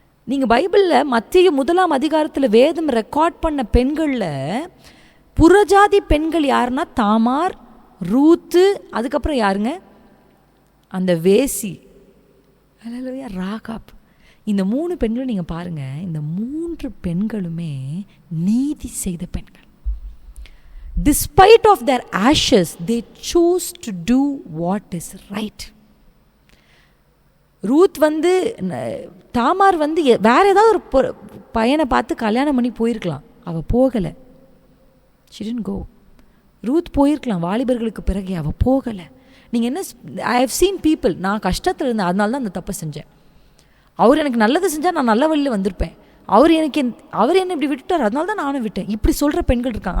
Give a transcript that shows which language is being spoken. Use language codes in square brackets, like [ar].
[ta] நீங்கள் பைபிளில் மத்திய 1ஆம் அதிகாரத்தில் வேதம் ரெக்கார்ட் பண்ண பெண்களில் புறஜாதி பெண்கள் யாருன்னா தாமார், ரூத்து, அதுக்கப்புறம் யாருங்க, அந்த வேசி, அல்லேலூயா, ராகாப். இந்த 3 பெண்களும் நீங்கள் பாருங்கள், இந்த 3 பெண்களுமே நீதி செய்த பெண்கள். [en] Despite of their ashes, they choose to do what is right. [ta] Ruth Tamar வேற ஏதாவது ஒரு பையனை பார்த்து கல்யாணம் பண்ணி போயிருக்கலாம், அவள் போகலை. [en] She didn't go. [ta] ரூத் போயிருக்கலாம் வாலிபர்களுக்கு பிறகு, அவள் போகலை. நீங்கள் என்ன, [en] I have seen people, [ta] நான் கஷ்டத்தில் இருந்தேன் அதனால தான் அந்த தப்பை செஞ்சேன், அவர் எனக்கு நல்லது செஞ்சால் நான் நல்ல வழியில் வந்திருப்பேன், அவர் என்னை இப்படி விட்டுட்டார் அதனால தான் நானும் விட்டேன், இப்படி சொல்கிற பெண்கள் இருக்காங்க.